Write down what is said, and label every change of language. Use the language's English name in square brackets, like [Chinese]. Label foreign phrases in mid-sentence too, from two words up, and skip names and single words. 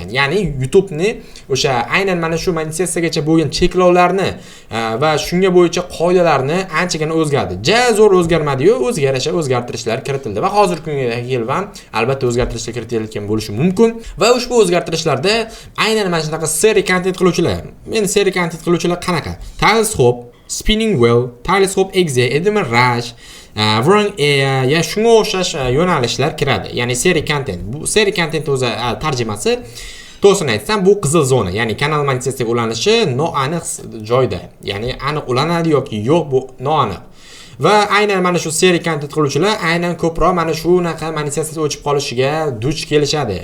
[Uzbek] Ya'ni YouTube'ni o'sha aynan mana shu monetizatsiyagacha bo'lgan cheklovlarni va shunga bo'yicha qoidalarni anchagina o'zgardi. Zo'r o'zgarmadi-yu, o'ziga yarasha o'zgartirishlar kiritildi va hozirgi kunga kelib ham albatta o'zgartirishlar kiritilayotgan bo'lishi mumkin va ushbu o'zgartirishlarda aynan mana shunaqa [English] seri content [Uzbek] qiluvchilar. Meni [English] seri content [Uzbek] qiluvchilar qanaqa? Telescope, Spinning Wheel, Telescope Exe, Edmund Rush, Wrong Air ya shunga o'xshash yo'nalishlar kiradi. Ya'ni [English] seri content. [Uzbek] Bu [English] seri content [Uzbek] o'zi tarjimasi to'g'risini aytsam bu qizil zona. Ya'ni kanal monetizatsiyaga ulanishi noaniq joyda. Ya'ni aniq ulanadi yoki yo'q, bu noaniq. Va aynan mana shu [English] seri content [Uzbek] qiluvchilar aynan ko'proq mana shunaqa monetizatsiya o'chib qolishiga duch kelishadi.